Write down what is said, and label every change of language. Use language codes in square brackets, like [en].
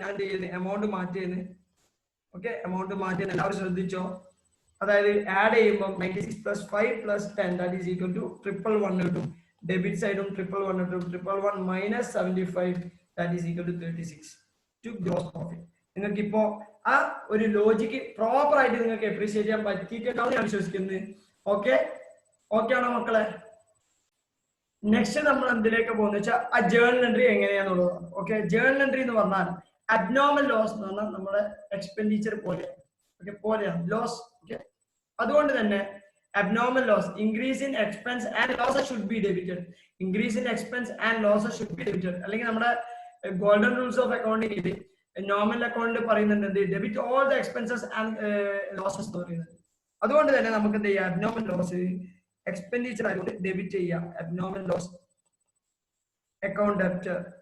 [ml] ഞാൻ ചെയ്യുന്നത് amount മാറ്റിയെന്ന്. Okay, amount മാറ്റിയെന്ന് എല്ലാവരും ശ്രദ്ധിച്ചോ. അതായത് ആഡ് ചെയ്യുമ്പോൾ 96 + 5 + 10 [en] that is equal to 111 [ml] കിട്ടും. ഡെബിറ്റ് സൈഡും 111 കിട്ടും. 111 - 75 [en] that is equal to 36 to gross profit. [ml] നിങ്ങൾക്ക് ഇപ്പോ ആ ഒരു ലോജിക്ക് പ്രോപ്പർ ആയിട്ട് നിങ്ങൾക്ക് അപ്രീഷിയേറ്റ് ചെയ്യാൻ പറ്റിയിട്ടാണ് ഞാൻ വിശ്വസിക്കുന്നത്. ഓക്കെ ഓക്കെ ആണോ മക്കളെ? നെക്സ്റ്റ് നമ്മൾ എന്തിലേക്ക് പോകുന്ന വെച്ചാൽ ആ journal entry എങ്ങനെയാന്നുള്ളതാണ്. Okay, journal entry എന്ന് പറഞ്ഞാൽ അബ്നോർമൽ ലോസ് എന്ന് പറഞ്ഞാൽ നമ്മുടെ എക്സ്പെൻഡിച്ചർ പോലെയാണ്. ഓക്കെ, പോലെയാണ് ലോസ്. ഓക്കെ, അതുകൊണ്ട് തന്നെ [en] abnormal loss, increase in expense and losses should be debited. Increase in expense and losses should be debited. [ml] അല്ലെങ്കിൽ നമ്മുടെ ഗോൾഡൻ റൂൾസ് ഓഫ് അക്കൗണ്ടിങ് ഇത് നോർമൽ അക്കൗണ്ടിൽ പറയുന്നുണ്ട് [en] debit all the expenses and losses [ml] എന്ന് പറയുന്നത്. അതുകൊണ്ട് തന്നെ നമുക്ക് എന്ത് ചെയ്യാം, അബ്നോർമൽ ലോസ് എക്സ്പെൻഡിച്ചർ ആയതുകൊണ്ട് ഡെബിറ്റ് ചെയ്യാം അബ്നോർമൽ ലോസ് അക്കൗണ്ട് ഡെപ്റ്റർ.